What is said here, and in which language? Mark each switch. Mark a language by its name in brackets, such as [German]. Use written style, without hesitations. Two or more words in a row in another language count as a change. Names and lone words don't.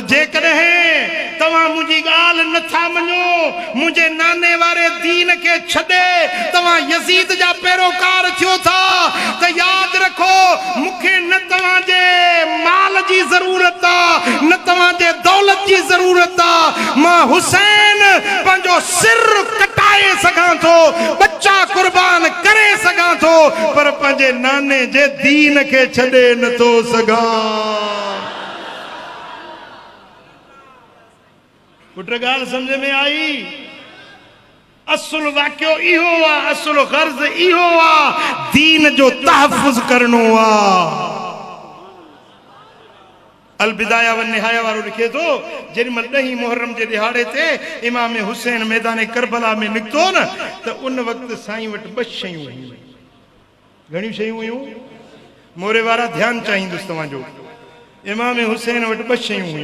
[Sindhi] पर जेकॾहिं तवा मुझी गाल नथा मनो मुझे नाने वारे दीन के छदे तवा यजीद जा पैरोकार थियो था तो याद रखो मुखे न तवा जे माल जी जरूरत आ न तवा जे दौलत जी जरूरत आ मां हुसैन पंजो सिर कटाए सगा थो बच्चा कुर्बान करे सगा थो पर पंजे नाने जे दीन के छदे न तो सगा। पुट गाल समझ में आई? असुल वाक्यो इहो आ, असुल गर्ज इहो आ, दीन जो तहफ़ुज़ करनो आ। अल बिदाया व निहाया वारो लिखे तो जेमल 10 मुहर्रम जे दिहाड़े ते इमाम हुसैन मैदान करबला में निकतो न तो उन वक्त साईं वट 2 शयूं हुयूं। घणी शयूं हुयूं? मोरे वारा ध्यान चाहिंदुसि तव्हांजो। इमाम हुसैन वट 2 शयूं हुयूं।